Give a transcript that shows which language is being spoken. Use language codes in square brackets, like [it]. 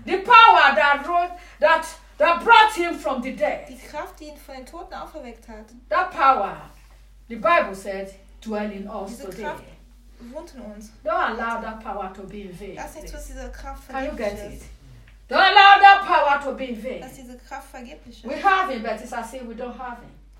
[en] The power that brought him from the dead. [de] Die Kraft, die ihn von den Toten auferweckt hat. [en] That power, the Bible said, dwell in us [de] diese [en] today. [de] Kraft wohnt in uns. [en] Don't allow that power to be in vain. [de] Lass nicht, dass diese Kraft vergeblich. [en] Can you get it? Don't allow that power to be in vain. [de] Lass diese Kraft vergeblich. [en] We have him, but it's as if we don't have him.